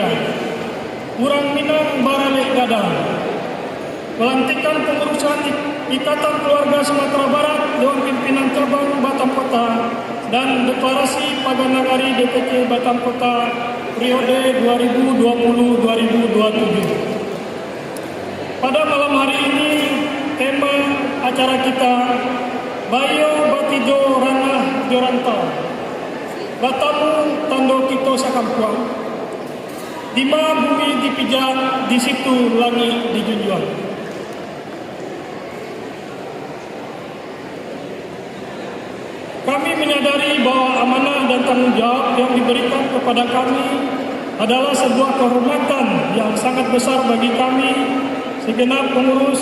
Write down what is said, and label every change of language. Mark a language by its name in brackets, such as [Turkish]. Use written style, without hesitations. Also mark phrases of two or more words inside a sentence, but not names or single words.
[Minangkabau] Urang Minang Baralek Gadang, [Indonesian] pelantikan pengurusan Ikatan Keluarga Sumatera Barat Dewan Pimpinan Cabang Batam Kota dan deklarasi Paganagari DPC Batam Kota periode 2020-2027. Pada malam hari ini tema acara kita Bayo Batido Ranah Joranta Batamu Tando Kito Sakampuang, di mana bumi dipijak, di situ langit dijunjung. Kami menyadari bahwa amanah dan tanggung jawab yang diberikan kepada kami adalah sebuah kehormatan yang sangat besar bagi kami segenap pengurus.